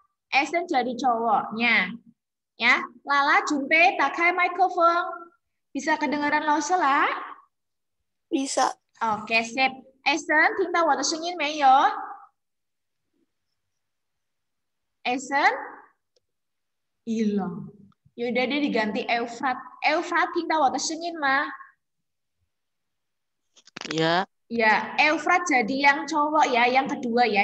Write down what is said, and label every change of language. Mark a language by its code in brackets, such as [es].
[id] Esen jadi cowoknya. Ya, Lala, Junpei, pakai mikrofon. Bisa kedengaran 老师啦? Bisa. Oke, sip. [zh] Esen, 听到我的声音没有? [id] Esen? Hilang. Yaudah deh diganti Eufrat. [zh] Eufrat, 听到我的声音吗? [id] Ya. Ya, Eufrat jadi yang cowok ya, yang kedua ya.